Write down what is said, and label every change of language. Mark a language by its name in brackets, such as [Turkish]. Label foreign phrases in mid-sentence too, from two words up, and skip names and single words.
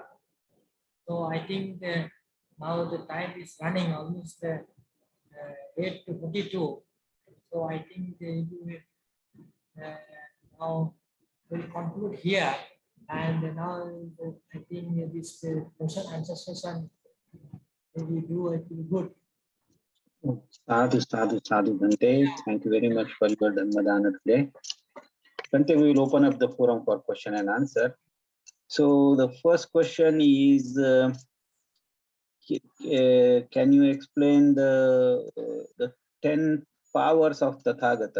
[English] So I think now the time is running almost 8:42. So I think you will now will conclude here, and now I think this question answer session if you do, it will be good. [Pali] Sadhu, sadhu, sadhu, Bhante. [English] Thank you very much for your Dhammadana today. Bhante, we will open up the forum for question and answer. So the first question is, can you explain the 10 powers of Tathagata?